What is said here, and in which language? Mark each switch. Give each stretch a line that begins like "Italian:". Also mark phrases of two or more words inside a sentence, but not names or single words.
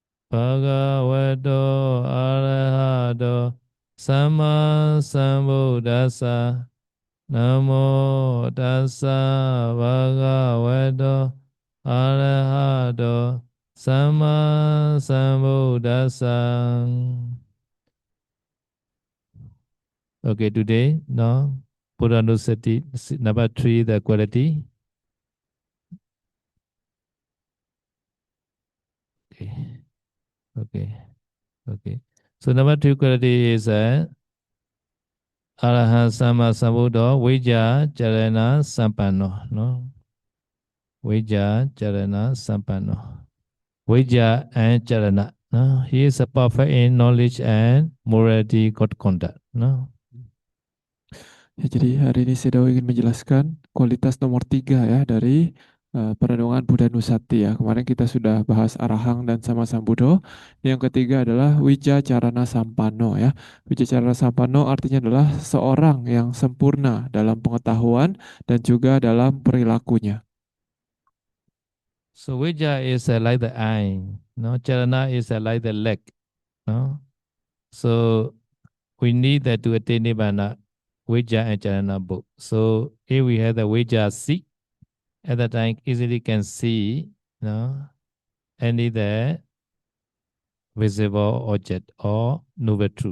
Pali: Bhagavato Arahato Sama Sambuddhassa Namo Tassa Bhagavato Arahato Sama Sambuddhassa.
English: Okay, today, now, Puranussati, number 3, the quality. Okay, okay, okay. So number 2 quality is
Pali: Arahant Sama Sambuddha Vijja Charana Sampanno.
English: No?
Pali: Vijja Charana Sampanno.
English: Vijja and Charana. No? He is a perfect in knowledge and morality, good conduct. No?
Indonesian: Ya, jadi hari ini saya ingin menjelaskan kualitas nomor 3 ya dari perenungan
Pali: Buddha Nusati
Indonesian: ya. Kemarin kita sudah bahas Arahang dan
Pali: Sama Sambuddho.
Indonesian: Yang ketiga adalah
Pali: Wija Carana Sampanno
Indonesian: ya.
Pali: Wija Carana Sampanno
Indonesian: artinya adalah seorang yang sempurna dalam pengetahuan dan juga dalam perilakunya.
English: So Vijja is like the eye. No? Charana is like the leg. No? So we need that to attain Nibbana, Vijja and Charana both. So if we have the Vijja seek, at that time easily can see any the visible object or novel truth.